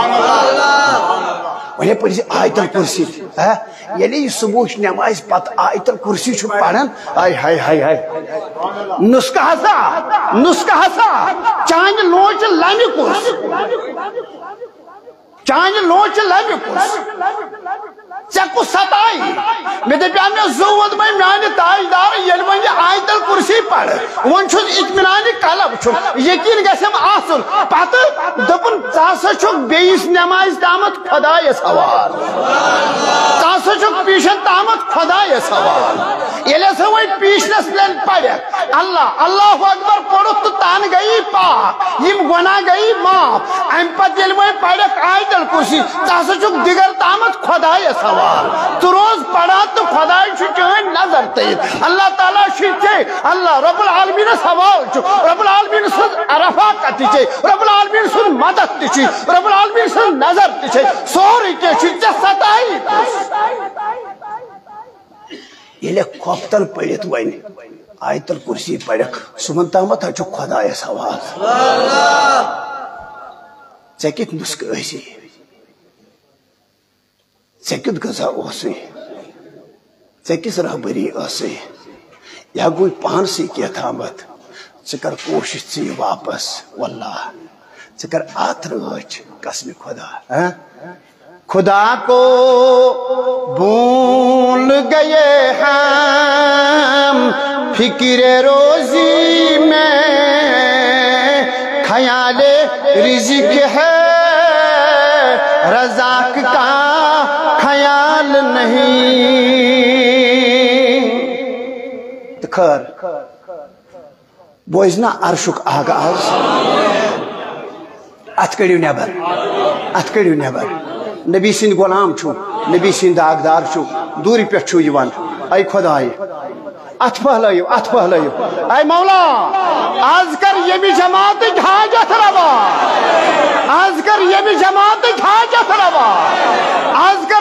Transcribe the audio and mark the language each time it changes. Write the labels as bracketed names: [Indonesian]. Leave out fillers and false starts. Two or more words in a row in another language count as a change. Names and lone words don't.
[Kashmiri] وۄنۍ پٔرزِ آیت الکُرسی تہِ ییٚلہِ یہِ صبحٕچ نٮ۪مازِ پتہٕ آیت الکُرسی چھُ پران ہاے ہاے ہاے ہاے نُسخہٕ ہسا چانہِ لونچہِ لمہِ کُس چانہِ لونچہِ لمہِ کُس ژےٚ ستائی مےٚ دپیٛاو مےٚ زوٗد وۄنۍ میانہِ تاجدار ییٚلہِ وۄنۍ یہِ آیت الکرسی پرِ وۄنۍ چھُس اطمینانہِ قلب چھُم یقیٖن گژھٮ۪م آسُن پتہٕ دوٚپُن ژٕ ہسا چھُکھ بیٚیِس نٮ۪مازِ تامتھ خۄدایس حوال ژٕ ہسا چھُکھ پیٖشن تامتھ خۄدایس حوال ییٚلہِ ہسا وۄنۍ پیٖشنس پرٮ۪کھ [Arabic] اللہ اللہ اکبر [Kashmiri] پوٚرُکھ تہٕ تن گٔیی پاک یِم گۄناہ گٔیی معاف امہِ پتہٕ ییٚلہِ وۄنۍ پرٮ۪کھ آیت الکرسی ژٕ ہسا چھُکھ دِگر تامتھ خۄدایس حوال تو روز پڑھا تو خدای چھُ چٲنۍ نظر تھٲیِتھ اللہ تعالیٰ چھُے ژےٚ اللہ رب العالمیٖنس حوال چھُ [Arabic] رب العالمیٖن [Kashmiri] سٕنٛز رفاقت تہِ چھے [Arabic] رب العالمیٖن [Kashmiri] سُنٛد مدد تہِ چھُے [Arabic] رب العالمیٖن [Kashmiri] سٕنٛز نظر تہِ چھے سورُے کینٛہہ چھُے ژےٚ ستایی ییٚلہِ کھۄفتن پٔرِتھ وۄنۍ آیت الکرسی پرٮ۪کھ صُبحن تامتھ حظ چھُ خۄدایس حوال ژےٚ کِتھ نُسخہٕ ٲسی ژےٚ کیُتھ غذا اوسُے ژےٚ کِژھ رہبری ٲسٕے یا گوٚے پانسٕے کینٛہہ تھامتھ ژٕ کر کوٗشش ژٕ یہِ واپس واللہ ژٕ کر اتھ رٲچھ قسمِ خدا خدا کو [Urdu] بھول گئے ہم فکر روزی میں خیال رزق ہے رزاق کا خیال نہیں خیر [Kashmiri] بوزنا عرشک آغاز ات کڑیو نیبر نبی سند غلام چھو نبی سند داغدار چھو دوری پہ چھو یوان اے خدای ات پہلائیو اے مولا آز کر یمی جماعت حاجت روا آز کر یمی جماعت حاجت روا آز کر